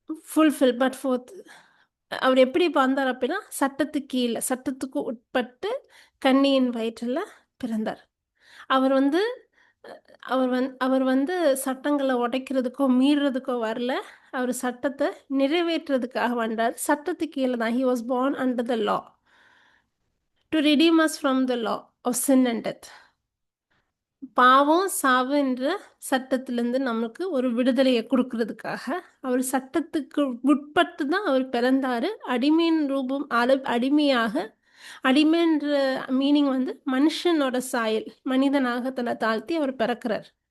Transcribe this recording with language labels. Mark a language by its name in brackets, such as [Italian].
[Tamil] Fulfil but fourth அவர் எப்படி வந்தார் அப்படின்னா, சட்டத்துக்கு உட்பட்டு கன்னியின் வயிற்றில் பிறந்தார். அவர் வந்து அவர் வந்து சட்டங்களை உடைக்கிறதுக்கோ மீறுறதுக்கோ வரல. அவர் சட்டத்தை நிறைவேற்றுறதுக்காக வந்தார். சட்டத்துக்கு கீழே தான். [English] He was born under the law to redeem us from the law of sin and death. [Tamil] பாவம் சாவு என்ற சட்டத்திலிருந்து நமக்கு ஒரு விடுதலையை கொடுக்கறதுக்காக அவர் சட்டத்துக்கு உட்பட்டு தான் அவர் பிறந்தாரு. அடிமையின் ரூபம் அடிமையாக. அடிமைன்ற மீனிங் வந்து மனுஷனோட சாயல், மனிதனாக தன்னை தாழ்த்தி அவர் பிறக்கிறார்.